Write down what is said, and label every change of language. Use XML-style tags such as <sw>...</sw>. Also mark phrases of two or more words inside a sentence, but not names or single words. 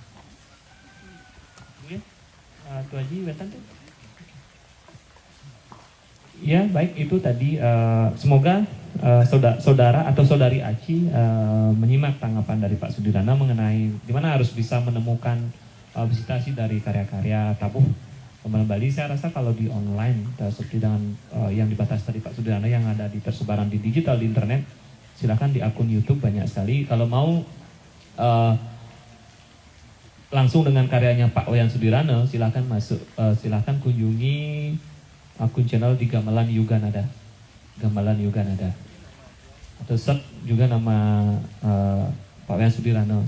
<id>Oke, Tuh Haji Wetan tuh. Ya baik, itu tadi semoga saudara atau saudari Aci menyimak tanggapan dari Pak Sudirana mengenai di mana harus bisa menemukan visitasi dari karya-karya tabuh Gamelan Bali. Saya rasa kalau di online seperti dengan yang dibatasi tadi Pak Sudirana yang ada di tersebaran di digital di internet, silakan di akun YouTube banyak sekali. Kalau mau langsung dengan karyanya Pak Wayan Sudirana, silakan masuk, silakan kunjungi akun channel di Gamelan Yuganada, Gamelan Yuganada, atau search juga nama Pak Wayan Sudirana.</id>